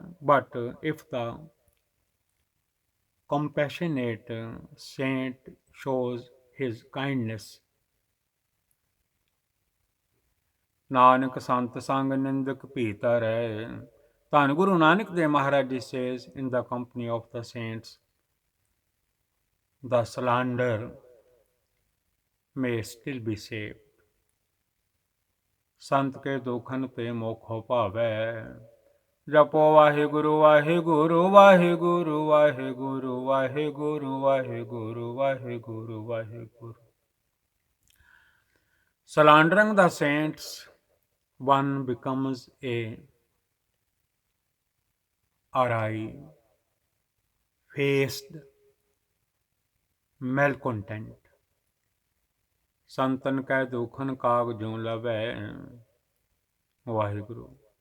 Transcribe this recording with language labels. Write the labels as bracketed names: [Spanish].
[English] But if the compassionate saint shows his kindness, [Punjabi] Nanak ਸੰਤ ਸੰਗ ਨਿੰਦਕ ਭੀਤਰ ਹੈ। [English] ਧੰਨ Guru Nanak Dev Maharaj ji says, in the company of the saints, the slander may still be saved. [Punjabi] ਸੰਤ ਕੇ ਦੁਖਨ ਤੇ ਮੋਖੋ ਭਾਵੈ। ਜਪੋ Waheguru Waheguru Waheguru Waheguru Waheguru Waheguru Waheguru Waheguru. [English] Slandering the saints, one becomes a awry-faced malcontent. [Punjabi] ਸੰਤਨ ਕੈ ਦੁਖਨ ਕਾਗ ਜਿਉ ਲਵੈ। ਵਾਹਿਗੁਰੂ।